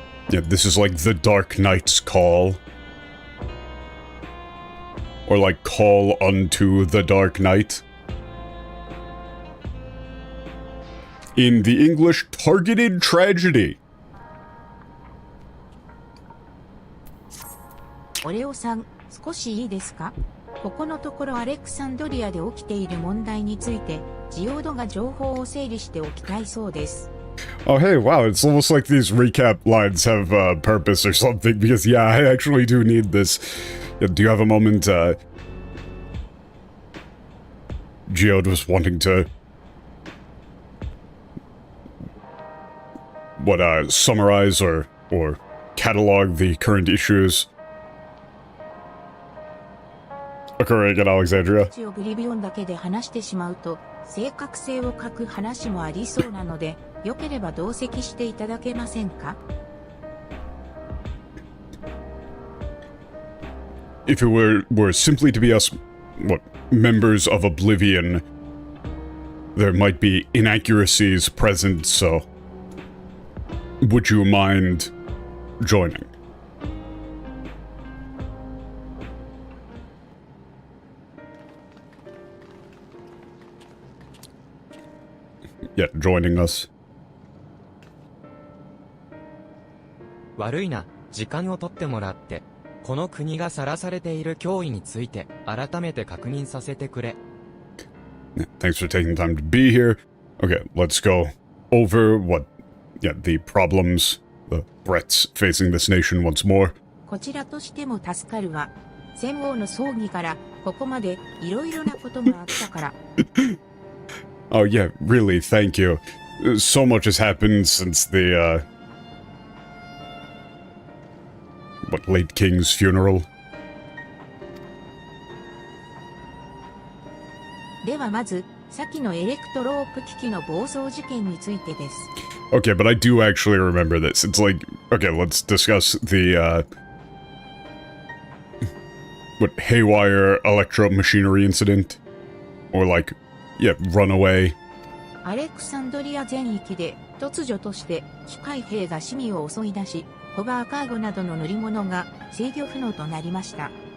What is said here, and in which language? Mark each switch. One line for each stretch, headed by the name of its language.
English: Yeah, this is like the Dark Knight's call. Or like, call unto the Dark Knight. In the English, targeted tragedy.
Japanese: オレオさん、少しいいですか？ここのところアレクサンドリアで起きている問題について、ジオードが情報を整理しておきたいそうです。
English: Oh, hey, wow, it's almost like these recap lines have purpose or something, because, yeah, I actually do need this. Do you have a moment, Geode was wanting to... summarize or catalog the current issues occurring in Alexandria?
Japanese: オブリビオンだけで話してしまうと、正確性を欠く話もありそうなので、よければ同席していただけませんか?
English: If it were simply to be us, members of Oblivion, there might be inaccuracies present, so would you mind joining? Yeah, joining us.
Japanese: 悪いな、時間を取ってもらって、この国がさらされている脅威について、改めて確認させてくれ。
English: Thanks for taking the time to be here. Okay, let's go over the problems, the threats facing this nation once more.
Japanese: こちらとしても助かるわ。戦王の葬儀から、ここまでいろいろなことがあったから。
English: Oh yeah, really, thank you. So much has happened since the, late king's funeral?
Japanese: ではまず、先のエレクトロープ機器の暴走事件についてです。
English: Okay, but I do actually remember this. It's like, okay, let's discuss the, haywire electro-machinery incident? Or like, yeah, runaway.
Japanese: アレクサンドリア全域で突如として機械兵が市民を襲い出し、ホバーカーゴなどの乗り物が制御不能となりました。